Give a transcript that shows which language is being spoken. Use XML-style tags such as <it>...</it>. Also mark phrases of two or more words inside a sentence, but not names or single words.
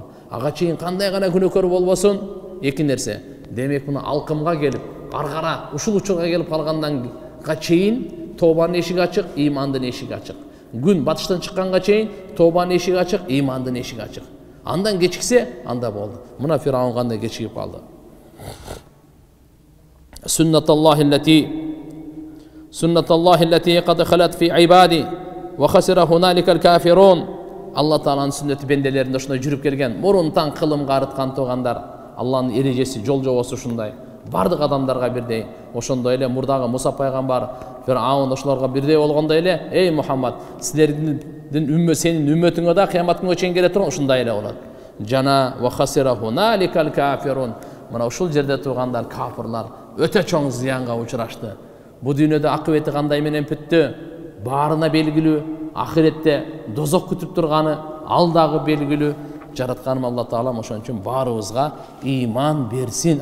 <ky>Ага чейин кандай гана күнөөкөр болбосун, эки нерсе. Демек мына алкымга келип, каргара, ушул учурга келип калгандан чейин тобанын эшиги ачык, имандын эшиги ачык. Күн батыштан чыкканга чейин тобанын эшиги ачык, имандын эшиги ачык. Андан кечиксе, анда болду. Мына Фираун кандай кечигип калды.</ky> <ar>سنة الله التي قد خلت في عباده وخسر هنالك الكافرون.</ar> <tr>Allah Taala'nın sünneti bendelerinde</tr> <ky>ушундай жүрүп келген. Мурунтан кылымга арыткан туугандар. Алланын эрежеси, жол жобосу ушундай. Бардык адамдарга бирдей. Ошондой эле мурдагы Муса пайгамбар, Фирауун ошолорго бирдей болгондой эле, ey Мухаммад, силердин сенин үммөтүңө да кыямат күнгө чейин келе турган ушундай эле болот.</ky> <ar>Жана وخسر هنالك الكافرون.</ar> <ky>Мына ушул жерде тургандар, кафирлар өтө чоң зыянга учурашты. Бу дүйнөдө акыбети кандай менен бүттү, баарына белгилүү, ахиретте дозок күтүп турганы алдагы белгилүү. Жаратканым Алла Таала ошон үчүн баарыбызга иман берсин.</ky>